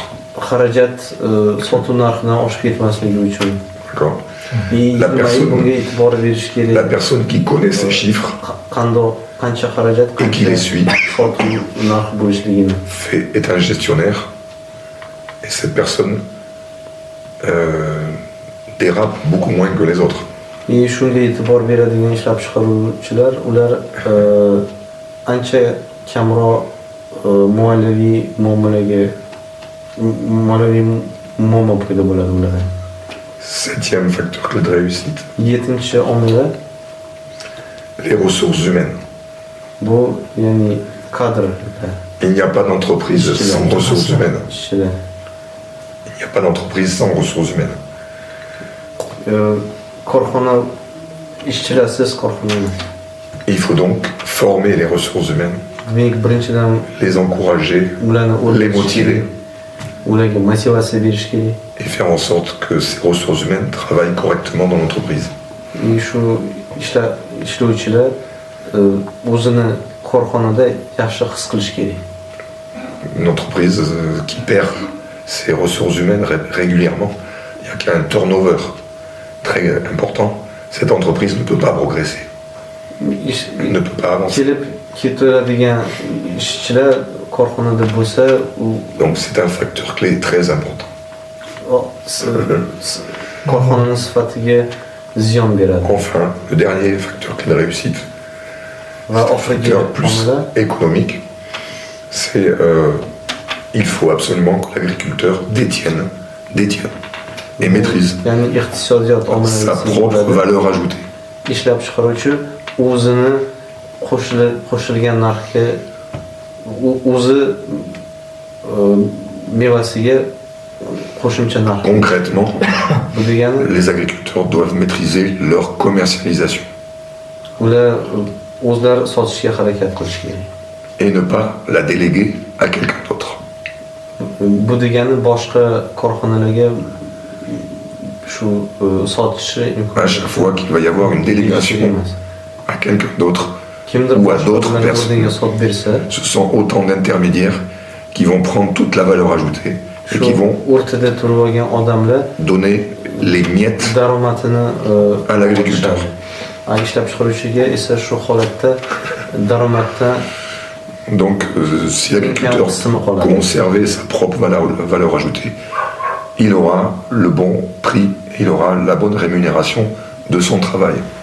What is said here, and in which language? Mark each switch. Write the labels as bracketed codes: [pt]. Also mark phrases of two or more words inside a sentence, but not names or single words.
[uz] xarajat sotuv narxidan oshib ketmasligi uchun. [fr] D'accord? [uz] Bunga e'tibor berish [fr] La [uz] kerak. [fr] personne qui connaît ces chiffres [uz] Qancha xarajat, [fr] et qui les suit [uz] sotuv narxi bo'lishligini. [fr] est un gestionnaire et cette personne dérapent beaucoup moins que les autres. [uz] И shunga e'tibor beradigan ishlab chiqaruvchilar ular ancha kamroq moliyaviy muammo paydo bo'ladi ularda. [fr] Septième facteur clé de réussite, [uz] 7-chi omili [fr] les ressources humaines. [uz] bu ya'ni kadr. [fr] Il n'y a pas d'entreprise sans ressources humaines. [uz] Ishchilar. [fr] Il n'y a pas d'entreprise sans ressources humaines. [uz] Korxona ishchilarsiz korxona emas. [fr] Il faut donc former les ressources humaines, [uz] Demak, birinchidan [fr] les encourager, [uz] ularni [fr] les motiver [uz] ularga motivatsiya berish kerak. [fr] et faire en sorte que ces ressources humaines travaillent correctement dans l'entreprise. [uz] Shu ishlovchilar o'zini korxonada yaxshi his qilish kerak. [fr] Une entreprise qui perd ses ressources humaines régulièrement, il n'y a qu'un turnover très important, cette entreprise ne peut pas progresser, ne peut pas avancer. [uz] Kelib ketadigan ishchilar korxonada bo'lsa, [fr] Donc c'est un facteur clé très important. [uz] korxonaning sifatiga ziyon beradi. [fr] Enfin, le dernier facteur clé de réussite, [uz] Va oxirgi [fr] facteur plus [uz] omili [fr] économique, c'est il faut absolument que l'agriculteur détienne et maîtrise [uz] ya'ni iqtisodiyot [fr] sa [uz] omili [fr] propre valeur ajoutée. [uz] ishlab chiqaruvchi o'zini qo'shilgan narxga o'zi mevasiga qo'shimcha narx. [fr] Concrètement, [uz] Bu degani [fr] les agriculteurs doivent maîtriser leur commercialisation [uz] ular o'zlari sotishga harakat qilish kerak. [fr] et ne pas la déléguer à quelqu'un d'autre. [uz] Bu degani boshqa korxonalarga shu sotishi [fr] À chaque fois qu'il va y avoir une délégation à quelqu'un d'autre, [uz] kimdir [fr] ou à [uz] boshqa [fr] d'autres [uz] odamlarga [fr] personnes. [uz] o'rniga sotib bersa, [fr] ce sont autant d'intermédiaires qui vont prendre toute la valeur ajoutée et [uz] shu [fr] qui vont [uz] o'rtada turib olgan odamlar [fr] donner les miettes [uz] daromadini [fr] à l'agriculteur. [uz] ishlab chiqaruvchiga esa shu holatda daromaddan [fr] Donc, si l'agriculteur conservait sa propre valeur ajoutée, il aura le bon prix, il aura la bonne rémunération de son travail.